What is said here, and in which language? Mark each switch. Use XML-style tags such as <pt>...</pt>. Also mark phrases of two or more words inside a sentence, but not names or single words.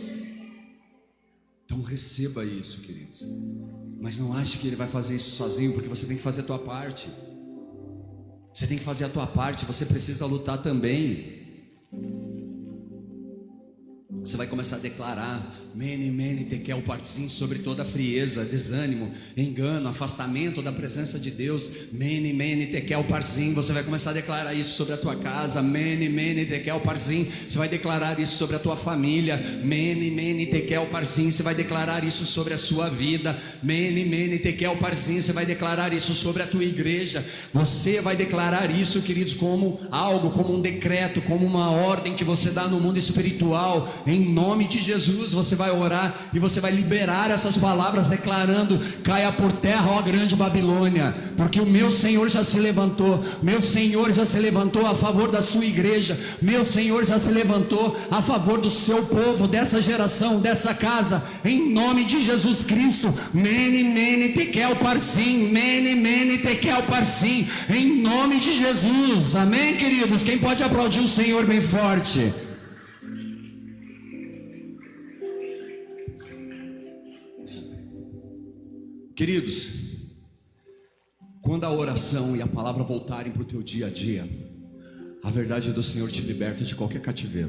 <pt>Então receba isso, queridos. Mas não ache que Ele vai fazer isso sozinho, porque você tem que fazer a tua parte. Você tem que fazer a tua parte. Você precisa lutar também. Você vai começar a declarar:</pt> <arc>מנא מנא תקל פרסין,</arc> <pt>sobre toda frieza, desânimo, engano, afastamento da presença de Deus.</pt> <arc>מנא מנא תקל פרסין.</arc> <pt>Você vai começar a declarar isso sobre a tua casa.</pt> <arc>מנא מנא תקל פרסין.</arc> <pt>Você vai declarar isso sobre a tua família.</pt> <arc>מנא מנא תקל פרסין.</arc> <pt>Você vai declarar isso sobre a sua vida.</pt> <arc>מנא מנא תקל פרסין.</arc> <pt>Você vai declarar isso sobre a tua igreja. Você vai declarar isso, queridos, como algo, como um decreto, como uma ordem que você dá no mundo espiritual. Em nome de Jesus, você vai orar e você vai liberar essas palavras, declarando: caia por terra, ó grande Babilônia, porque o meu Senhor já se levantou. Meu Senhor já se levantou a favor da sua igreja. Meu Senhor já se levantou a favor do seu povo, dessa geração, dessa casa. Em nome de Jesus Cristo.</pt> <arc>מנא מנא תקל פרסין. מנא מנא תקל פרסין.</arc> <pt>Em nome de Jesus. Amém, queridos? Quem pode aplaudir o Senhor bem forte? Queridos, quando a oração e a palavra voltarem para o teu dia a dia, a verdade do Senhor te liberta de qualquer cativeiro.</pt>